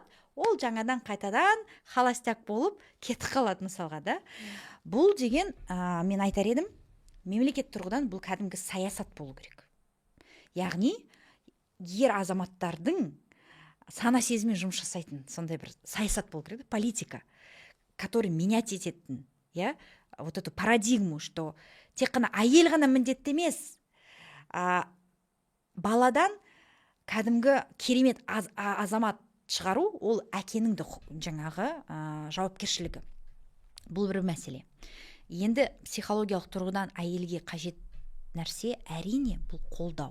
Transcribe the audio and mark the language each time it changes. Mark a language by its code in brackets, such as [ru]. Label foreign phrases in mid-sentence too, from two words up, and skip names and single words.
[kk] Ол жаңадан қайтадан холостяк болып кетіп қалады мысалға да. Бұл деген, мен айтар едім, мемлекет тұрғыдан бұл кәдімгі саясат болу керек. Яғни, ер азаматтардың сана сезіммен жұмыс жасайтын сондай бір саясат болу керек, [ru] политика, который менять [kk] ететін, [ru] вот эту парадигму, что [kk] тек қана әйел ғана міндетті емес, баладан кәдімгі керемет азамат шығару, ол әкенің де жаңағы жауапкершілігі. Бұл бір мәселе. Енді психологиялық тұрғыдан әйелге қажет нәрсе әрине бұл қолдау.